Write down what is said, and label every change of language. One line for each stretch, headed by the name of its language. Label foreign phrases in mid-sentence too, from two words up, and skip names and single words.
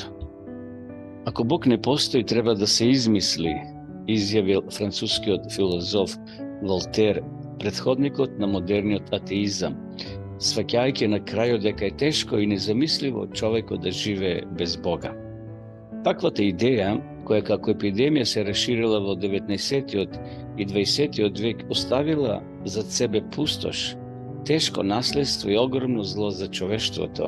Macedonian: Ако Бог не постои, треба да се измисли, изјавил француски филозоф Voltaire, претходникот на модерниот атеизам. svaќајќи на крајот дека е тешко и незамисливо човеко да живее без Бога. Таквата идеја, која како епидемија се расширила во 19-тиот и 20-тиот век, оставила зад себе пустош, тешко наследство и огромно зло за човештвото.